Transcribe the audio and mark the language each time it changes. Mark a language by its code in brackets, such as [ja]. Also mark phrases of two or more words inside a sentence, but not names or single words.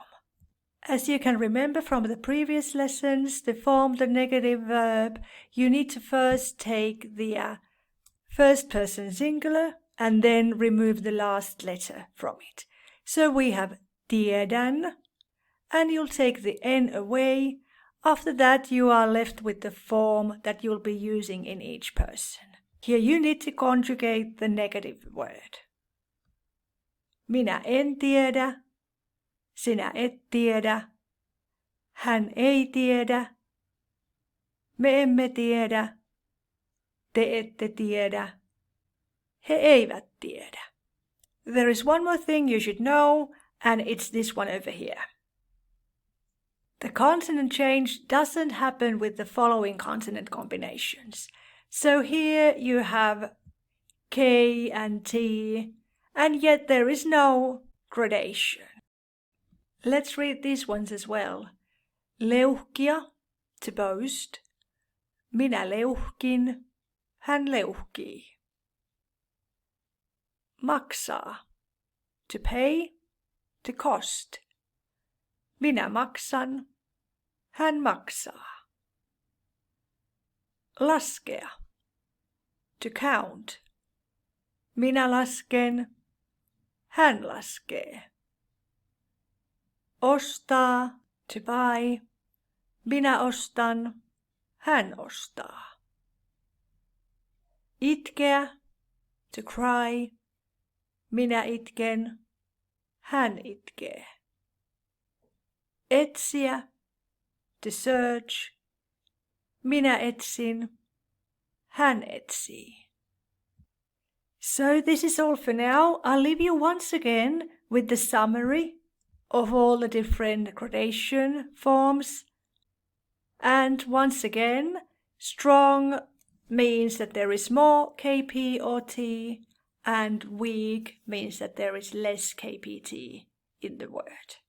[en] As you can remember from the previous lessons, to form the negative verb, you need to first take the first person singular and then remove the last letter from it. So we have tiedän, and you'll take the N away. After that you are left with the form that you'll be using in each person. Here you need to conjugate the negative word. [fi] Minä en tiedä, sinä et tiedä, hän ei tiedä, me emme tiedä, te ette tiedä, he eivät tiedä. [en] There is one more thing you should know, and it's this one over here. The consonant change doesn't happen with the following consonant combinations. So here you have K and T, and yet there is no gradation. Let's read these ones as well. Leuhkia, to boast. [fi] Minä leuhkin, hän leuhkii. [en] Maksaa, to pay, to cost. [fi] Minä maksan, hän maksaa. [en] Laskea, to count. [fi] Minä lasken, hän laskee. [en] Ostaa, to buy. [fi] Minä ostan, hän ostaa. [en] Itkeä, to cry. [fi] Minä itken, hän itkee. [en] Etsiä, to search. [fi] Minä etsin, hän etsii. [en] So this is all for now. I'll leave you once again with the summary of all the different gradation forms. And once again, strong means that there is more KP or T, and weak means that there is less KPT in the word.